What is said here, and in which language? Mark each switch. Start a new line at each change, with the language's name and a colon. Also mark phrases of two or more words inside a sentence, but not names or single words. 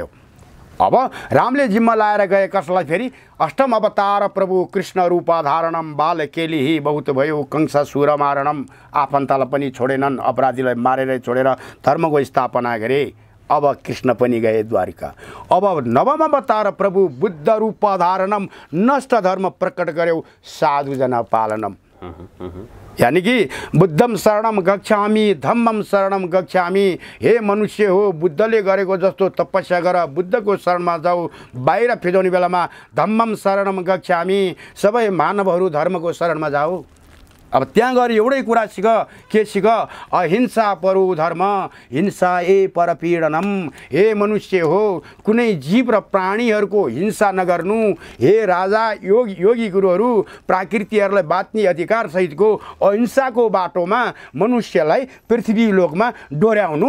Nepali: अब रामले जिम्मा लाएर गए कसलाई? फेरि
Sanskrit: अष्टम अवतार प्रभु कृष्ण रूपाधारणम बाल केलिही बहुत भयो कंसासुर मारणम।
Nepali: आफन्तलाई पनि छोडेनन्, अपराधीलाई मारेरै छोडेर धर्मको स्थापना गरे। अब कृष्ण पनि गए द्वारिका। अब
Sanskrit: नवम अवतार प्रभु बुद्ध रूपाधारणम नष्ट धर्म प्रकट गर्यो साधुजना पालनम।
Nepali: यानी कि
Pali: बुद्धम शरणम गच्छामि धम्मम शरणम गच्छामि।
Nepali: हे मनुष्य हो, बुद्धले गरेको जस्तो तपस्या गर, बुद्धको शरणमा जाऊ। बाहिर फिजाउने बेलामा
Pali: धम्मम शरणम गच्छामि,
Nepali: सबै मानवहरू धर्मको शरणमा जाऊ। अब त्यहाँ गएर एउटै कुरा सिक, के सिक?
Sanskrit: अहिंसा परु धर्म हिंसा ए परपीडनम।
Nepali: हे मनुष्य हो, कुनै जीव र प्राणीहरूको हिंसा नगर्नु। हे राजा योगी गुरुहरू, प्राकृतिकहरूलाई बाँच्ने अधिकार सहितको अहिंसाको बाटोमा मनुष्यलाई पृथ्वी लोकमा डोर्याउनु।